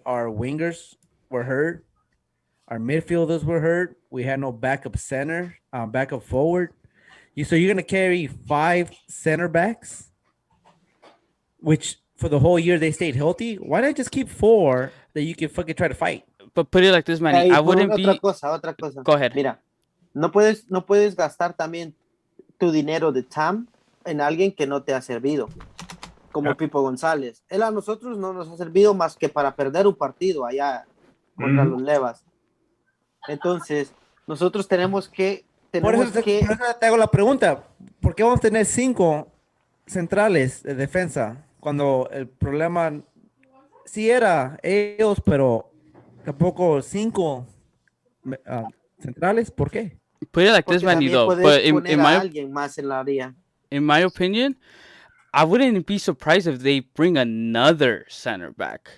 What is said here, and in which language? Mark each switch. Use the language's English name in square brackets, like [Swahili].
[English] Our wingers were hurt. Our midfielders were hurt. We had no backup center, backup forward. So you're gonna carry 5 center backs, which for the whole year they stayed healthy. Why not just keep 4 that you can fucking try to fight? But put it like this, Manny. Hey, I wouldn't be. [Spanish] otra cosa. [English] Go ahead. [Spanish] Mira, no puedes gastar también tu dinero de TAM en alguien que no te ha servido, como Pipo González. Él a nosotros no nos ha servido más que para perder un partido allá contra los Levas. Entonces, nosotros tenemos que por eso te hago la pregunta. ¿Por qué vamos a tener 5 centrales de defensa cuando el problema sí era ellos, pero tampoco 5 centrales? ¿Por qué? [English] Put it like this, Manny, though. But [Spanish] alguien más en la área. [English] In my opinion, I wouldn't be surprised if they bring another center back.